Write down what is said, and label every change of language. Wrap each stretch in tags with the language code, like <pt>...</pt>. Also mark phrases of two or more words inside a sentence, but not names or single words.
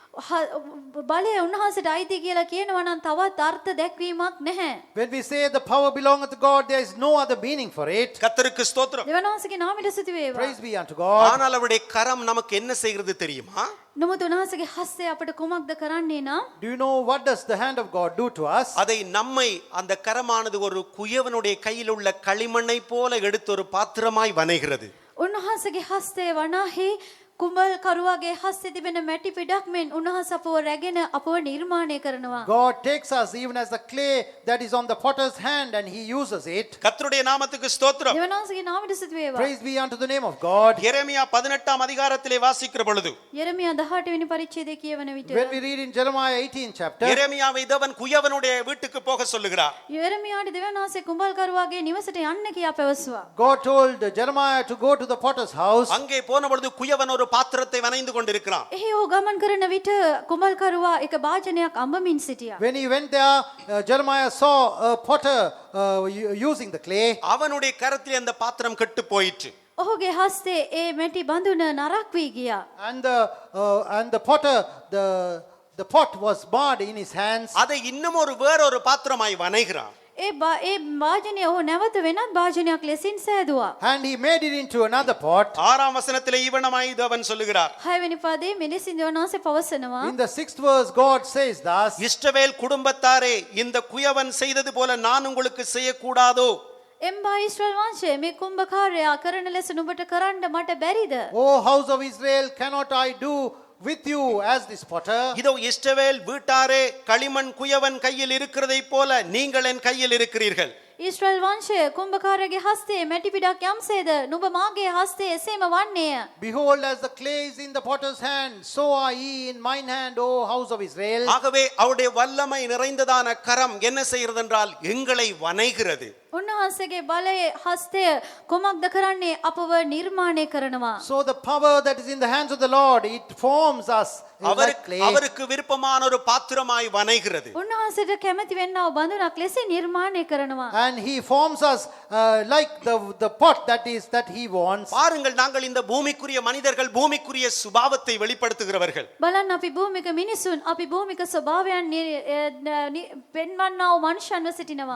<si>බලය උන්වහන්සේට අයිති කියලා කියනවා නම් තවත් අර්ථ දැක්වීමක් නැහැ.</si> <en>When we say the power belongeth to God, there is no other meaning for it.</en> <ta>கர்த்தருக்கு ஸ்தோத்திரம்.</ta> <si>දෙවියන් වහන්සේගේ නාමයට ස්තුති වේවා.</si> <en>Praise be unto God.</en> <ta>ஆனால் அவருடைய கரம் நமக்கு என்ன செய்கிறது தெரியுமா?</ta> <si>නමුත් උන්වහන්සේගේ හස්තය අපට කුමක්ද කරන්නේ නම්?</si> <en>Do you know what does the hand of God do to us?</en> <ta>அதை நம்மை அந்த கரமானது ஒரு குயவனுடைய கையில் உள்ள களிமண்ணை போல எடுத்து ஒரு பாத்திரமாய் வனைகிறது.</ta> <si>උන්වහන්සේගේ හස්තය වනාහි කුඹල් කරුවාගේ හස්තේ තිබෙන මැටි පිටක් මෙන් උන්වහන්සේ අපව රැගෙන අපව නිර්මාණය කරනවා.</si> <en>God takes us even as the clay that is on the potter's hand and he uses it.</en> <ta>கர்த்தருடைய நாமத்துக்கு ஸ்தோத்திரம்.</ta> <si>දෙවියන් වහන්සේගේ නාමයට ස්තුති වේවා.</si> <en>Praise be unto the name of God.</en> <ta>எரேமியா 18 அதிகாரத்திலே வாசிக்கிற பொழுது</ta> <si>යෙරමියා 18 වෙනි පරිච්ඡේදයේ කියවන විට</si> <en>When we read in Jeremiah 18 chapter,</en> <ta>எரேமியாவை தேவன் குயவனுடைய வீட்டுக்கு போக சொல்லுகிறார்.</ta> <si>යෙරමියාට දෙවියන් වහන්සේ කුඹල් කරුවාගේ නිවසට යන්න කියා පැවසුවා.</si> <en>God told Jeremiah to go to the potter's house.</en> <ta>அங்கே போன பொழுது குயவன் ஒரு பாத்திரத்தை வனைந்து கொண்டிருக்கிறான்.</ta> <si>එහි ඔහු ගමන් කරන විට කුඹල් කරුවා එක භාජනයක් අඹමින් සිටියා.</si> <en>When he went there, Jeremiah saw a potter using the clay.</en> <ta>அவனுடைய கரத்தில் அந்த பாத்திரம் கெட்டு போயிற்று.</ta> <si>ඔහුගේ හස්තේ ඒ මැටි බඳුන නරක් වී ගියා.</si> <en>And the potter, the pot was marred in his hands.</en> <ta>அதை இன்னும் வேறொரு பாத்திரமாய் வனைகிறான்.</ta> <si>ඒ භාජනය ඔහු නැවත වෙනත් භාජනයක් ලෙසින් සෑදුවා.</si> <en>And he made it into another pot.</en> <ta>6 வசனத்திலே இவனமாய் தேவன் சொல்லுகிறார்.</ta> <si>6 වෙනි පදයේ මෙලෙසින් දෙවියන් වහන්සේ පවසනවා.</si> <en>In the 6th verse, God says thus,</en> <ta>இஸ்ரவேல் குடும்பத்தாரே, இந்த குயவன் செய்தது போல நான் உங்களுக்கு செய்யக்கூடாதோ?</ta> <si>එම්බා ඊශ්‍රායල් වංශය මේ කුඹකාරයා කරන ලෙස නුඹට කරන්න මට බැරිද?</si> <en>O house of Israel, cannot I do with you as this potter?</en> <ta>இதோ இஸ்ரவேல் வீட்டாரே, களிமண் குயவன் கையில் இருக்கிறதை போல நீங்கள் என் கையில் இருக்கிறீர்கள்.</ta> <si>ඊශ්‍රායල් වංශය කුම්භකාරයාගේ හස්තයේ මැටි පිටක් යම්සේද නුඹ මාගේ හස්තයේ එසේම වන්නේය.</si> <en>Behold, as the clay is in the potter's hand, so are ye in mine hand, O house of Israel.</en> <ta>ஆகவே அவருடைய வல்லமை நிறைந்ததான கரம் என்ன செய்கிறது என்றால் எங்களை வணைகிறது.</ta> <si>උන්වහන්සේගේ බලයේ හස්තය කුමක්ද කරන්නේ? අපව නිර්මාණය කරනවා.</si> <en>So the power that is in the hands of the Lord, it forms us like clay.</en> <ta>அவருக்கு விருப்பமான ஒரு பாத்திரமாய் வணைகிறது.</ta> <si>උන්වහන්සේට කැමති වෙන්නව බඳුනක් ලෙස නිර්මාණය කරනවා.</si> <en>And he forms us like the pot that he wants.</en> <ta>பாருங்கள், நாங்கள் இந்த பூமிக்குரிய மனிதர்கள் பூமிக்குரிய சுபாவத்தை வெளிப்படுத்துகிறவர்கள்.</ta> <si>බලන්න අපි භූමික මිනිසුන් අපි භූමික ස්වභාවයන් පෙන්වන්නා වූ මනුෂ්‍යයන්ව සිටිනවා.</si>